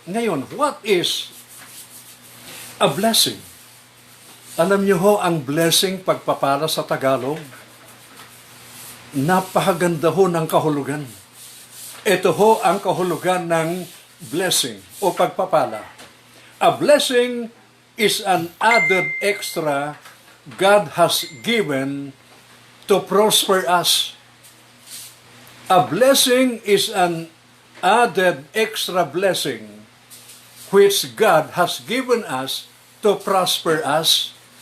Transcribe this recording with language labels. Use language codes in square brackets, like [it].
[tl] Ngayon, [en] what is a blessing? [tl] Alam niyo ho, ang blessing pagpapala sa Tagalog, napakaganda ho ng kahulugan. Ito ho ang kahulugan ng blessing o pagpapala. [en] A blessing is an added extra God has given to prosper us. A blessing is an added extra blessing which God has given us to prosper us.